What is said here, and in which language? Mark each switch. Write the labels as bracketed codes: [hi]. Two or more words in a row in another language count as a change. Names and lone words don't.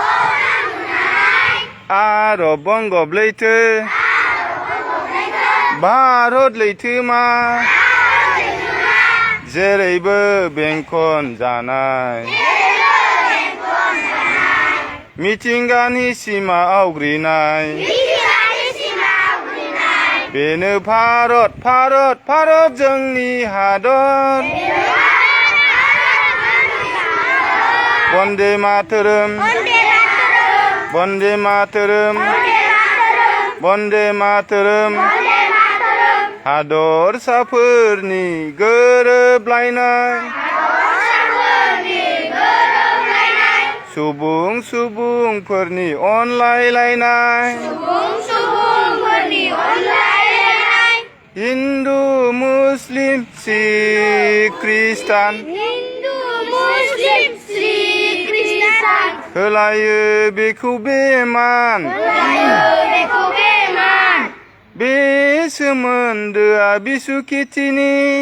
[brx] आरब बंगब लैथो भारत लैथोमा जेरैबो बेंखन जानाय मिथिंगानि सिमा आवग्रिनाय बेनो भारत भारत भारत जोंनि हादर [sa] वन्दे मातरम वन्दे मातरम वन्दे मातरम [brx] हादरसाफोरनि गोरोबलायनाय सुबुं सुबुंफोरनि अनलायलायनाय हिन्दु मुस्लिम सिख खृष्टान होलायो बेखौ बेमान बे सोमोन्दोआ बिसु खेथिनि